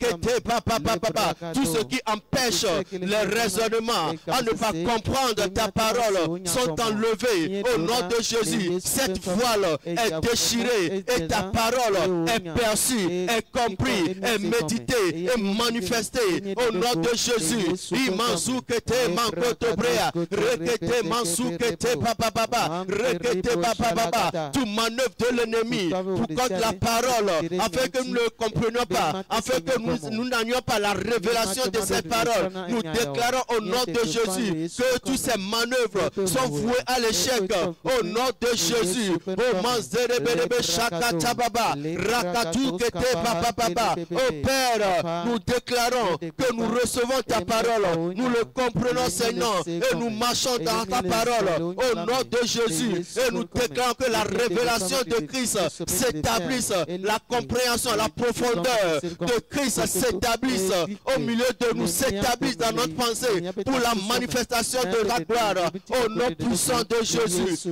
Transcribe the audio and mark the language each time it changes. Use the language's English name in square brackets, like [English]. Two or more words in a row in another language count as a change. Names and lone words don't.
[French] Tout ce qui empêche les raisonnements, raisonnements, à ne pas comprendre ta parole sont enlevés au nom de Jésus. Cette voile est déchirée et ta parole est perçue, est comprise, est méditée, est manifestée au nom de Jésus. Imanzoukete mankotobrea, rekete manzoukete papa, rekete papa, tout manœuvre de l'ennemi pour contre la parole, afin que nous ne comprenions pas, afin que nous n'ayons pas la révélation de cette parole. Nous déclarons au nom de Jésus que toutes ces manœuvres sont vouées à l'échec au nom de Jésus. Au Père, nous déclarons que nous recevons ta parole, nous le comprenons Seigneur et nous marchons dans ta parole au nom de Jésus et nous déclarons que la révélation de Christ s'établisse, la compréhension, la profondeur de Christ s'établisse au milieu de nous, s'établisse dans notre pensée pour la manifestation de la gloire au nom puissant de Jésus.